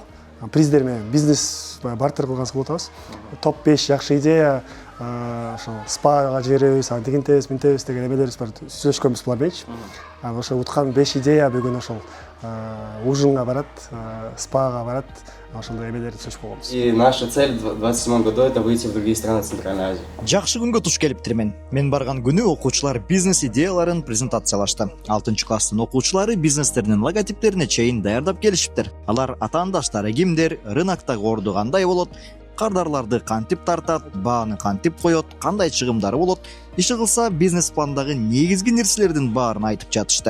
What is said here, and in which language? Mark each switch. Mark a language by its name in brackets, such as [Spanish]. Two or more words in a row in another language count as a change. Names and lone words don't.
[Kyrgyz] Приздер менен бизнес бартер кылгансы болуп атабыз. Топ 5 жакшы идея, ошо спага жиберебиз, антигинтебиз, минтебиз деген эмелерибиз бар. Сүйлөшкөнбүз булар мененчи. Анан ошо уткан 5 идея бүгүн ошол ужинга барат, спага барат. Ошондой эмелерди чечип койгонбуз. [Russian] И наша цель в 2027 году это выйти в другие страны Центральной Азии. [Kyrgyz] Жакшы күнгө туш келиптирмин. Мен барган күнү окуучулар бизнес идеяларын презентациялашты. 6-класстын окуучулары бизнестеринин логотиптерине чейин даярдап келишиптир. Алар атаандаштары кимдер, рыноктогу орду кандай болот, кардарларды кантип тартат, бааны кантип коет, кандай чыгымдары болот, иши кылса бизнес пландагы негизги нерселердин баарын айтып жатышты.